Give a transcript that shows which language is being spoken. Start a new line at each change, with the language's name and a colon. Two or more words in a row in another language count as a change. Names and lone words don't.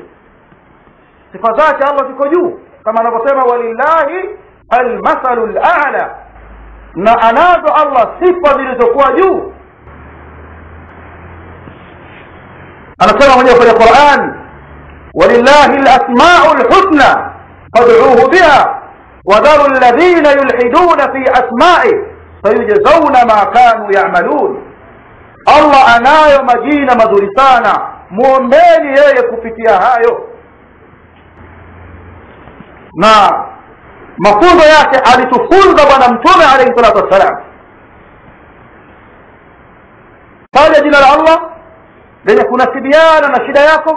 Swahili: Sifa zake Allah ziko juu kama anavyosema
Arabic: ولله المثل الأعلى,
Swahili: na anazo Allah sifa zilizokuwa juu. anasema mwenyewe kwenye Qur'an
Arabic: ولله الأسماء الحسنى فادعوه بها وذروا الذين يلحدون في أسمائه سيجزون ما كانوا يعملون.
Swahili: Allah anayo majina mazuri sana, muombeni yeye kupitia hayo. Na mafunzo yake alitufunza bwana mtume
Arabic: عليه الصلاة والسلام,
Swahili: taja jina la Allah lenye kunasibiana na shida yako.